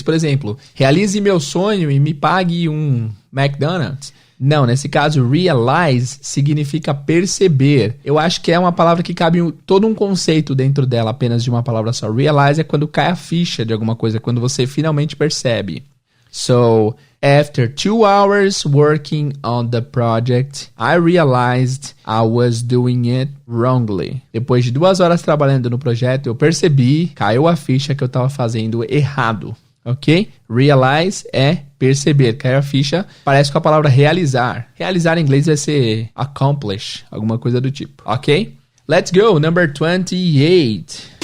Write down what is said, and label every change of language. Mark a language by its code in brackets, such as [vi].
[pt] Por exemplo, realize meu sonho e me pague um McDonald's. Não, nesse caso, realize significa perceber. Eu acho que é uma palavra que cabe todo um conceito dentro dela, apenas de uma palavra só. Realize é quando cai a ficha de alguma coisa, quando você finalmente percebe. [en] So, after 2 hours working on the project, I realized I was doing it wrongly. [pt] Depois de 2 horas trabalhando no projeto, eu percebi, caiu a ficha que eu estava fazendo errado. Ok? Realize é perceber, caiu a ficha, parece com a palavra realizar. Realizar em inglês vai ser accomplish, alguma coisa do tipo. Ok? [en] Let's go, number 28.